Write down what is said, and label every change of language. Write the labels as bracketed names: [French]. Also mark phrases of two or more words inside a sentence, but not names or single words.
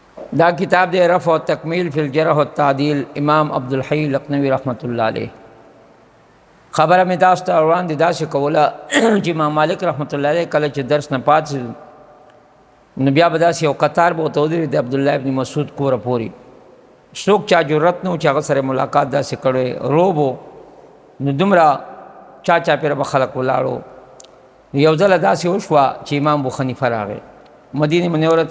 [Pashto] دا کتاب دے رفع و تکمیل فی الجرح و تعدیل امام عبدالحی لقنوی [Arabic] رحمۃ اللہ علیہ. [Pashto] خبره مې تاسو ته وړاندې داسې کوله چې امام مالک [Arabic] رحمۃ اللہ علیہ [Pashto] کله چې درس نه پات نو بیا به داسې یو قطار به ورته ودرېد د عبدالله ابن مسعود کوره پورې. څوک چا جرت نه و چې هغه سره ملاقات داسې کړی، روب و، نو دومره چا پېره به خلک ولاړو. یو ځله داسې وشوه چې امام ابو حنیفه راغی مدینې منوره ته.